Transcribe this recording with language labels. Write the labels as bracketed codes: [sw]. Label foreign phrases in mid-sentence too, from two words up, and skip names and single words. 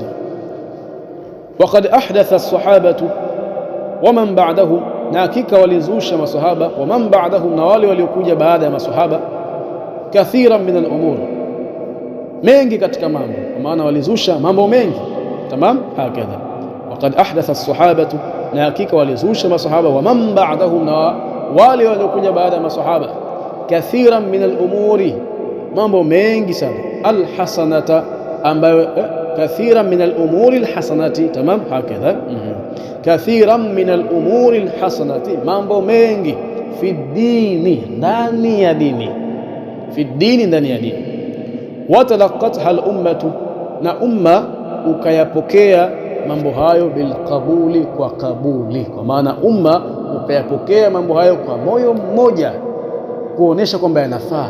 [ar] وقد أحدث الصحابة ومن بعدهم, [sw] na hakika walizusha masahaba, [ar] ومن بعدهم, [sw] na wale waliokuja baada ya masahaba, [ar] كثيرا من الأمور, [sw] mengi katika mambo, kwa maana walizusha mambo mengi. [ar] تمام، هكذا وقد أحدث الصحابة, [sw] na hakika walizusha masahaba, [ar] ومن بعدهم, [sw] na wale waliokuja baada ya masahaba, [ar] كثيرا من الأمور, [sw] mambo mengi sana, al-hasanata, ambayo [ar] كثيرا من الأمور الحسنة. تمام، هكذا كثيرا من الأمور الحسنة, [sw] mambo mengi, [ar] في الدين, [sw] ndani ya dini, [ar] في الدين, [sw] ndani ya dini. [ar] وتلقته الأمة, [sw] na umma ukayapokea mambo hayo bilqabuli, kwa kabuli, kwa maana umma ukayapokea mambo hayo kwa moyo mmoja, kuonesha kwamba yanafaa.